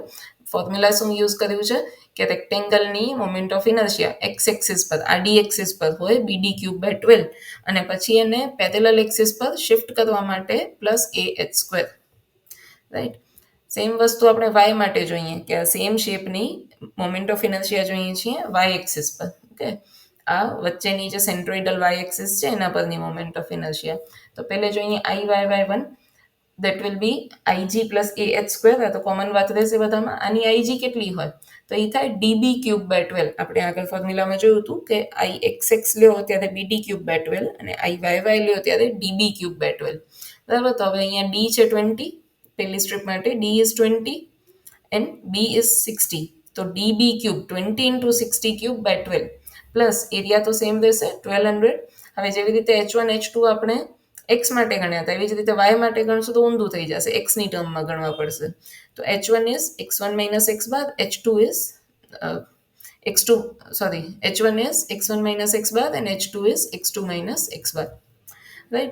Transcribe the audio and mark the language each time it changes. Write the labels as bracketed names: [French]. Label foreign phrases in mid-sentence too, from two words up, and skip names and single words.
[Gujarati] ફોર્મ્યુલા શું યુઝ કર્યું છે કે રેક્ટેંગલની [English] moment of inertia x axis [Gujarati] પર, આડી એક્સિસ પર હોય [English] BD cube by 12 [Gujarati] અને પછી એને [English] parallel axis [Gujarati] પર શિફ્ટ કરવા માટે [English] plus A H square, right. [Gujarati] સેમ વસ્તુ આપણે વાય માટે જોઈએ કે આ [English] same shapeની moment of inertia [Gujarati] જોઈએ છીએ [English] y axis [Gujarati] પર. ઓકે, આ વચ્ચેની જે [English] centroidal y axis [Gujarati] છે એના પરની [English] moment of inertia. [Gujarati] તો પહેલે જોઈએ [English] IY1, that will be IG plus AH સ્ક્વેર. [Gujarati] આ તો કોમન વાત રહેશે બધામાં. આની IG કેટલી હોય? તો એ થાય [English] DB cube by 12. [Gujarati] આપણે આગળ ફોર્મ્યુલામાં જોયું હતું કે IXX લ્યો ત્યારે [English] BD cube by 12 [Gujarati] અને IYY લ્યો ત્યારે [English] DB cube by 12. [Gujarati] બરાબર. તો હવે અહીંયા D છે 20 પેલી સ્ટ્રીપ માટે, [English] D is 20 and B is 60. તો DB cube 20 into 60 cube by 12 plus area [Gujarati] તો સેમ રહેશે [English] 1200. [Gujarati] હવે જેવી રીતે H1 H2 આપણે એક્સ માટે ગણ્યા હતા એવી જ રીતે વાય માટે ગણશું તો ઊંધું થઈ જશે, એક્સની ટર્મમાં ગણવા પડશે. [English] તો h1 is x1 minus x bar, h2 is x2 sorry h1 is x1 minus x bar અને h2 is x2 minus x bar, right.